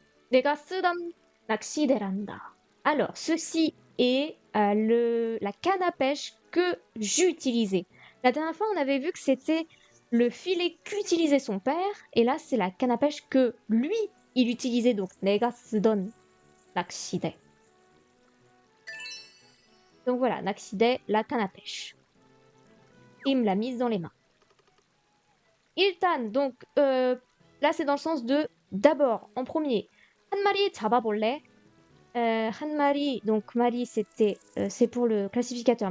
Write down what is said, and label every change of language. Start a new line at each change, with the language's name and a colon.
Korean: 내가 쓰던 낚시대란다.
French: Alors, ceci est la canne à pêche que j'utilisais. La dernière fois, on avait vu que c'était le filet qu'utilisait son père. Et là, c'est la canne à pêche que lui, il utilisait.
Korean: Donc, 내가 쓰던 낚시대.
French: Donc voilà, 낚시대, la canne à pêche. Il me l'a mise dans les mains. 일단, donc, là, c'est dans le sens de d'abord, en premier,
Korean: 한 마리 잡아볼래?
French: 한 마리, donc 마리, c'est pour le classificateur.